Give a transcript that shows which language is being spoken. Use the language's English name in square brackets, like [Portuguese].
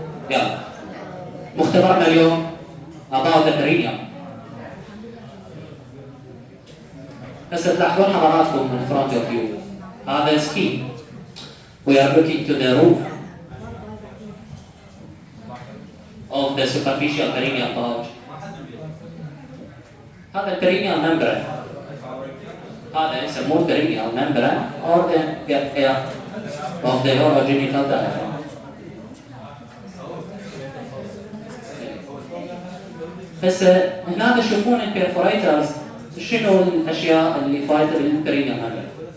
[Arabic] يلا مختبرنا اليوم [English] about the perineum. [Arabic] هسه تلاحظون حضراتكم من [English] front of you [Arabic] هذا سكيم. [English] We are looking to the roof of the superficial perineal pouch. [Arabic] هذا البرينيال membrane. هذا يسموه [English] perineal membrane or the gap air of the urogenital diaphragm. [Arabic] هسه هنا تشوفون البيرفوريترز شنو الاشياء اللي فايته بالبرينيال ممبرين.